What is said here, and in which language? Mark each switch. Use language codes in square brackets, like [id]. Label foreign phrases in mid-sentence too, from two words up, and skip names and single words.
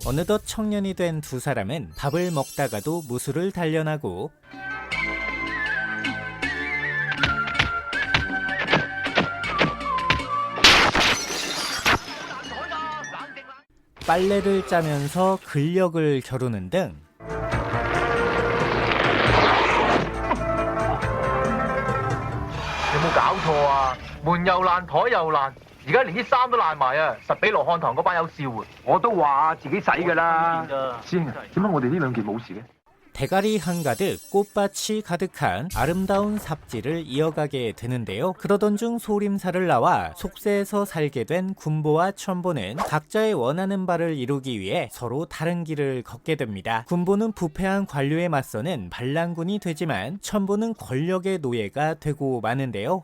[ko] 어느덧 청년이 된 두 사람은 밥을 먹다가도 무술을 단련하고 빨래를 짜면서 근력을 겨루는 등 [yue] 有冇搞錯啊？門又爛，台又爛，而家連啲衫都爛埋啊！實俾羅漢堂嗰班友笑啊！我都話自己洗㗎啦。師兄啊，點解我哋呢兩件冇事嘅？ [ko] 대가리 한가득 꽃밭이 가득한 아름다운 삽질을 이어가게 되는데요. 그러던 중 소림사를 나와 속세에서 살게 된 군보와 천보는 각자의 원하는 바를 이루기 위해 서로 다른 길을 걷게 됩니다. 군보는 부패한 관료에 맞서는 반란군이 되지만 천보는 권력의 노예가 되고 마는데요.